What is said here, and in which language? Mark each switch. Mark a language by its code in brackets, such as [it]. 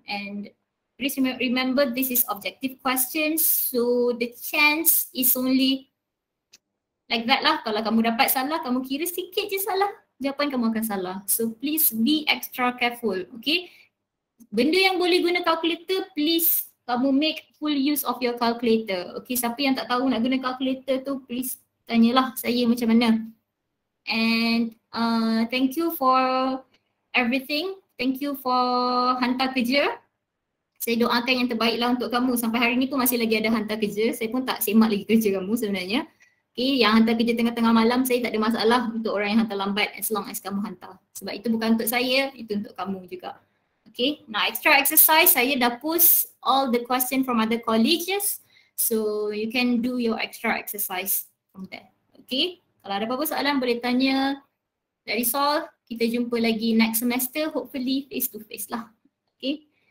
[en] And please remember this is objective questions, so the chance is only like that lah. [ms] Kalau kamu dapat salah, kamu kira sikit je salah, jawapan kamu akan salah. [en] So please be extra careful, okay? [ms] Benda yang boleh guna [en] calculator, please kamu make full use of your calculator. [ms] Okay, siapa yang tak tahu nak guna calculator tu, please tanyalah saya macam mana. [en] And thank you for everything. Thank you for [ms] hantar kerja. Saya doakan yang terbaik lah untuk kamu. Sampai hari ni pun masih lagi ada hantar kerja. Saya pun tak semak lagi kerja kamu sebenarnya. Okay, yang hantar kerja tengah-tengah malam, saya tak ada masalah untuk orang yang hantar lambat [en] as long as [ms] kamu hantar. Sebab itu bukan untuk saya, itu untuk kamu juga. [en] Okay, now extra exercise, [ms] saya dah post [en] all the question from other colleges. So you can do your extra exercise from there. [ms] Okay, kalau ada apa-apa soalan boleh tanya. [en] That is all. [ms] Kita jumpa lagi [en] next semester, hopefully face to face lah. Okay.